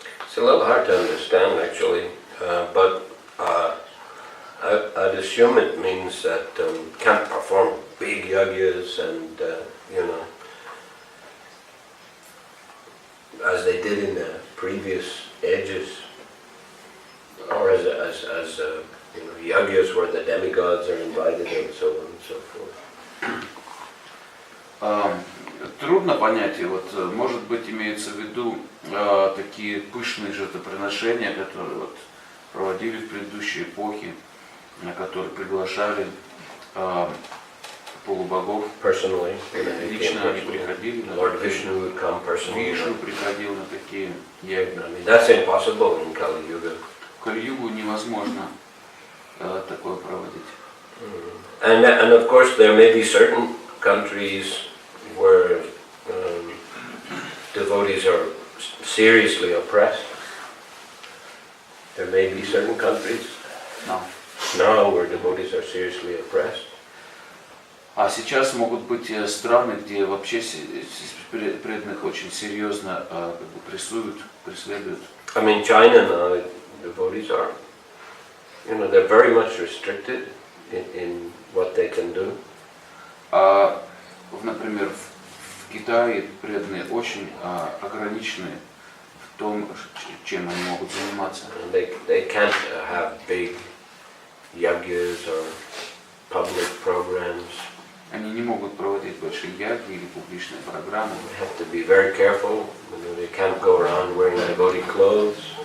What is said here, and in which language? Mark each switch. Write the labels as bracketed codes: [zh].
[en] It's a little hard to understand actually, but I'd assume it means that can't perform big yagyas and as they did in the previous ages, or as yagyas where the demigods are invited and so on and so forth. [ru] Трудно понять, и вот, может быть, имеется в виду такие пышные жертвоприношения, которые вот проводили в предыдущие эпохи, на которые приглашали полубогов. [en] Personally, [ru] Лично они приходили на [en] Lord [ru] такие, [en] Vishnu would come personally. [ru] Вишну приходил на такие яги. [en] I mean, that's impossible in Kali Yuga. [ru] В Кали-югу невозможно такое проводить. [en] And of course there may be certain countries where devotees are seriously oppressed. There may be certain countries now where devotees are seriously oppressed. [ru] А сейчас могут быть страны, где вообще преданных очень серьезно прессуют, преследуют. [en] I mean, China now, devotees are, they're very much restricted in what they can do. [ru] Например, в Китае преданные очень ограничены в том, чем они могут заниматься. [en] They can't have big yagyas or public programs. [ru] Они не могут проводить большие яги или публичные программы. [en] They have to be very careful. They can't go around wearing devotee clothes.